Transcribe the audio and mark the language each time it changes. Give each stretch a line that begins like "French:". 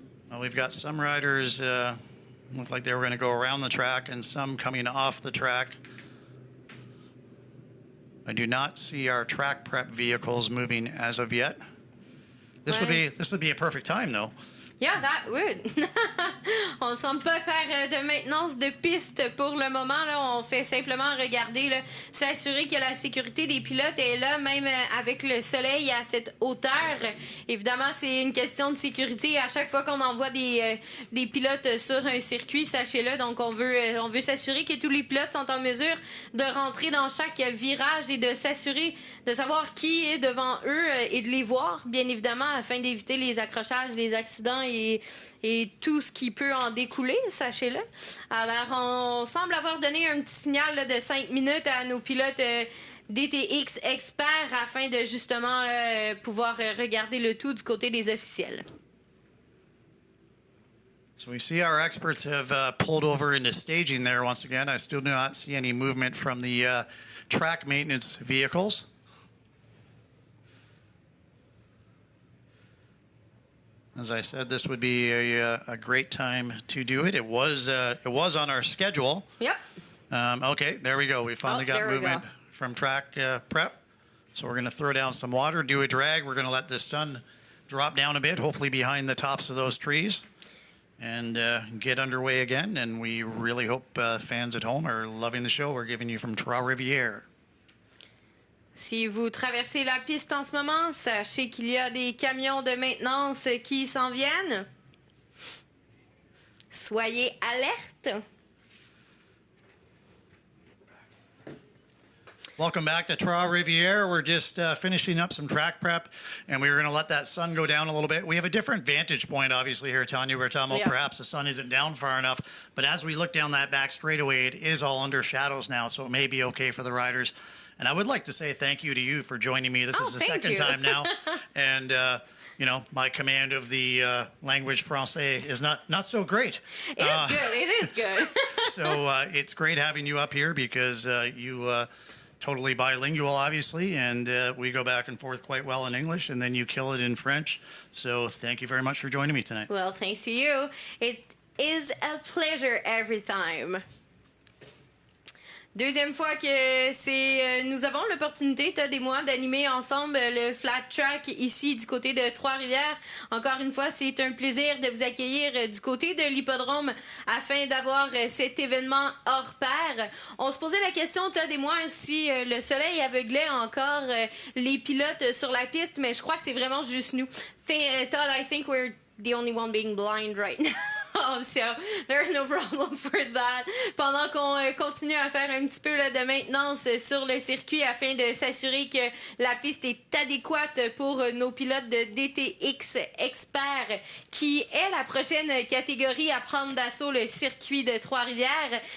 English: Well, we've got some riders look like they were going to go around the track and some coming off the track. I do not see our track prep vehicles moving as of yet. This would be a perfect time, though. Yeah, that would.
French: On ne semble pas faire de maintenance de piste pour le moment. Là. On fait simplement regarder, là, s'assurer que la sécurité des pilotes est là, même avec le soleil à cette hauteur. Évidemment, c'est une question de sécurité. À chaque fois qu'on envoie des pilotes sur un circuit, sachez-le. Donc, on veut s'assurer que tous les pilotes sont en mesure de rentrer dans chaque virage et de s'assurer de savoir qui est devant eux et de les voir, bien évidemment, afin d'éviter les accrochages, les accidents et tout ce qui peut en découler, sachez-le. Alors, on semble avoir donné un petit signal là, de 5 minutes à nos pilotes DTX experts afin de justement pouvoir regarder le tout du côté des officiels.
English: So we see our experts have pulled over into staging there once again. I still do not see any movement from the track maintenance vehicles. As I said, this would be a great time to do it. It was on our schedule. Yep. Okay, there we go. We finally got movement from track prep. So we're going to throw down some water, do a drag. We're going to let the sun drop down a bit, hopefully behind the tops of those trees, and get underway again. And we really hope fans at home are loving the show we're giving you from Trois, Rivières.
French: Si vous traversez la piste en ce moment, sachez qu'il y a des camions de maintenance qui s'en viennent. Soyez alertes.
English: Welcome back to Trois Rivières. We're just finishing up some track prep, and we were going to let that sun go down a little bit. We have a different vantage point, obviously, here, Tanya. We're talking about perhaps the sun isn't down far enough, but as we look down that back straightaway, it is all under shadows now, so it may be okay for the riders. And I would like to say thank you to you for joining me. This is the second time now, and you know, my command of the language français is not so great. It is good. It is good. So it's great having you up here because you totally bilingual, obviously, and we go back and forth quite well in English, and then you kill it in French. So thank you very much for joining me tonight. Well, thanks to you. It is a pleasure every time.
French: Deuxième fois que nous avons l'opportunité, Todd et moi, d'animer ensemble le flat track ici du côté de Trois-Rivières. Encore une fois, c'est un plaisir de vous accueillir du côté de l'Hippodrome afin d'avoir cet événement hors pair. On se posait la question, Todd et moi, si le soleil aveuglait encore les pilotes sur la piste, mais je crois que c'est vraiment juste nous.
English: Todd, I think we're the only one being blind right now. So there's no problem for that.
French: Pendant qu'on continue à faire un petit peu là, de maintenance sur le circuit afin de s'assurer que la piste est adéquate pour nos pilotes de DTX Expert, qui est la prochaine catégorie à prendre d'assaut le circuit de Trois-Rivières.